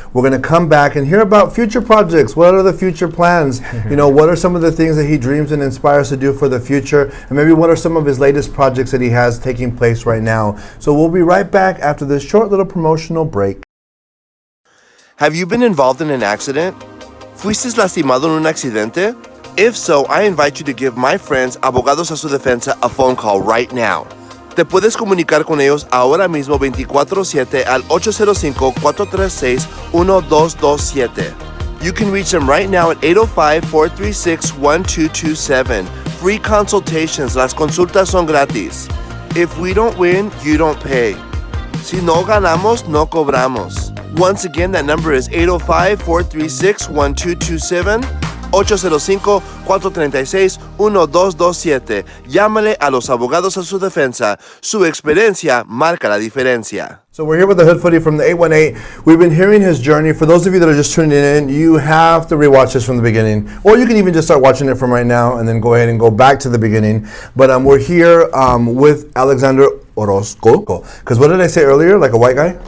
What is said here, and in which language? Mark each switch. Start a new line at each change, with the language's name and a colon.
English: We're going to come back and hear about future projects. What are the future plans? What are some of the things that he dreams and inspires to do for the future? And maybe what are some of his latest projects that he has taking place right now? So we'll be right back after this short little promotional break. Have you been involved in an accident? ¿Fuiste lastimado en un accidente? If so, I invite you to give my friends Abogados a su Defensa a phone call right now.
Spanish: Te puedes comunicar con ellos ahora mismo 24/7 al 805-436-1227.
English: You can reach them right now at 805-436-1227.
Spanish: Free consultations. Las consultas son gratis.
English: If we don't win, you don't pay. Si no ganamos, no cobramos. Once again, that number is 805-436-1227, 805-436-1227.
Spanish: Llámale a los Abogados a su Defensa. Su experiencia marca la diferencia.
English: So we're here with the Hood Foodie from the 818. We've been hearing his journey. For those of you that are just tuning in, you have to rewatch this from the beginning. Or you can even just start watching it from right now and then go ahead and go back to the beginning. But we're here with Alexander Orozco. Because what did I say earlier? Like a white guy?